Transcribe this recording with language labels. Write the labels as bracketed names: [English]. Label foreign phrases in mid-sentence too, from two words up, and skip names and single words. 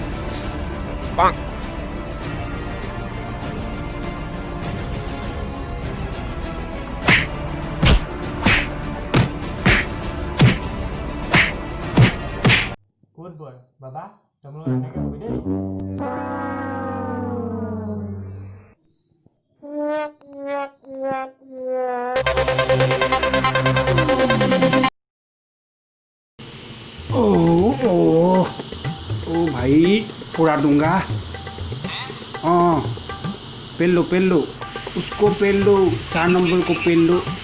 [Assamese] ক'ত বয় বাবা তোমালোক এনেকৈ হবি দেই [Hindi] ओ भाई पूरा दूंगा पेल लो उसको पेल लो 4 नंबर को पेल लो